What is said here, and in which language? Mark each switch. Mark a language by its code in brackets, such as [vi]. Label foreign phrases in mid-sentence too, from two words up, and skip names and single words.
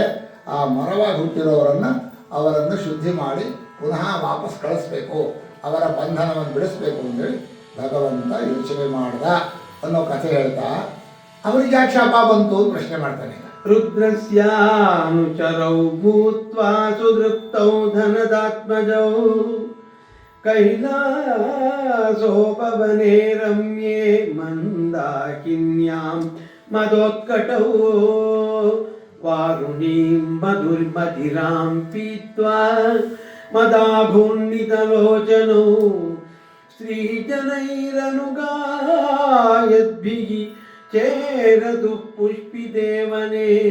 [kn] ಆ ಮರವಾಗಿ ಅವರನ್ನು ಶುದ್ಧಿ ಮಾಡಿ ಪುನಃ ವಾಪಸ್ ಕಳಿಸ್ಬೇಕು, ಅವರ ಬಂಧನವನ್ನು ಬಿಡಿಸ್ಬೇಕು ಅಂತೇಳಿ ಭಗವಂತ ಯೋಚನೆ ಮಾಡ್ದ ಅನ್ನೋ ಕಥೆ ಹೇಳ್ತಾ ಅವರಿಗೆ ಯಾಕೆ ಶಾಪ ಬಂತು ಪ್ರಶ್ನೆ ಮಾಡ್ತಾನೆ. [sa] ರುದ್ರಸ್ಯಾನುಚರೌ ಭೂತ್ವಾ ಸುದೃಪ್ತೌ ಧನದಾತ್ಮಜೌ ಕೈಲಾಸೋಪವನೆ ರಮ್ಯೆ ಮಂದಾಕಿನ್ಯಾಂ ಮದೋತ್ಕಟೌ ವಾರುಣೀಂ ಮಧುರ್ಮಧಿರಾಂ ಪೀತ್ವಾ ಮದಾಭೂರ್ಣಿತಲೋಚನೌ ಸ್ತ್ರೀಜನೈರನುಗಾಯದ್ಭಿಃ ಚೇರದು ಪುಷ್ಪಿದೇವನೇ